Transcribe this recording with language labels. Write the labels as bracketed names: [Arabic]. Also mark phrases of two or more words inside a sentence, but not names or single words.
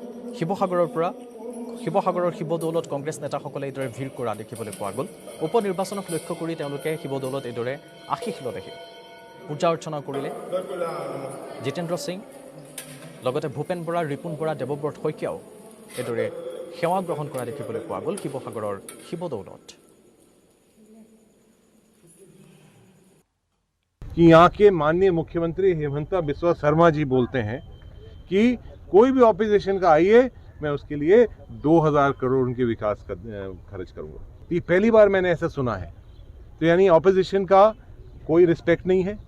[Assamese] শিৱসাগৰৰ শিৱদৌলত কংগ্ৰেছ নেতাসকলে এইদৰে ভিৰ কৰা দেখিবলৈ পোৱা গ'ল উপনিৰ্বাচনক লক্ষ্য কৰি তেওঁলোকে শিৱদৌলত এইদৰে আশীষ ললেহি পূজা অৰ্চনা কৰিলে জিতেন্দ্ৰ সিং লগতে ভূপেন বৰা ৰিপুণ বৰা দেৱব্ৰত শইকীয়াও এইদৰে সেৱা গ্ৰহণ কৰা দেখিবলৈ পোৱা গ'ল শিৱসাগৰৰ শিৱদৌলত [Hindi] कि यहाँ के माननीय मुख्यमंत्री हेमंत बिस्वा शर्मा जी बोलते हैं कि कोई भी ऑपोजिशन का आइए मैं उसके लिए 2000 करोड़ उनके विकास का खर्च करूँगा। ये पहली बार मैंने ऐसा सुना है। तो यानी ऑपोजिशन का कोई रिस्पेक्ट नहीं है।